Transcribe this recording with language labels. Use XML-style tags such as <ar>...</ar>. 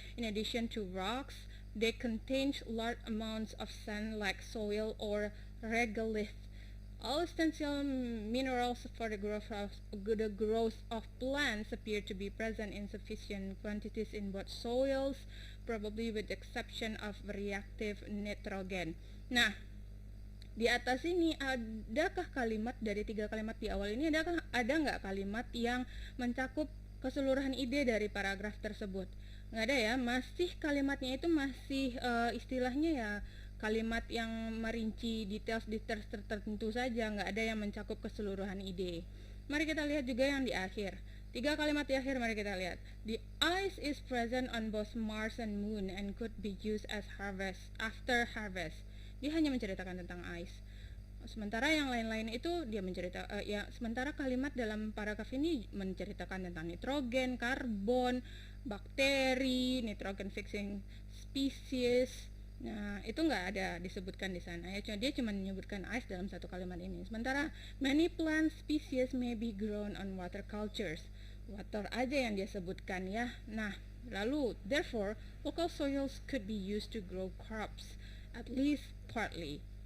<en>In addition to rocks, they contain large amounts of sand-like soil or regolith. All essential minerals for the growth of plants appear to be present in sufficient quantities in both soils, probably with the exception of reactive nitrogen.</en> <id>Nah, di atas ini adakah kalimat dari 3 kalimat di awal ini, ada nggak kalimat yang mencakup keseluruhan ide dari paragraf tersebut? Nggak ada, ya. Masih kalimatnya itu masih istilahnya, ya, kalimat yang merinci details tertentu saja, nggak ada yang mencakup keseluruhan ide. Mari kita lihat juga yang di akhir. 3 kalimat di akhir, mari kita lihat.</id> <en>The ice is present on both Mars and Moon and could be used as after harvest.</en> <id>Dia hanya menceritakan tentang ice. Sementara yang lain-lain itu dia sementara kalimat dalam paragraf ini menceritakan tentang nitrogen, karbon, bakteri, nitrogen fixing species. Nah, itu nggak ada disebutkan di sana, ya. Dia cuma menyebutkan ice dalam satu kalimat ini.</id> <en>Sementara many plant species may be grown on water cultures.</en> <id>Water aja yang dia sebutkan, ya. Nah, lalu</id> <en>therefore local soils could be used to grow crops, at least partly.</en>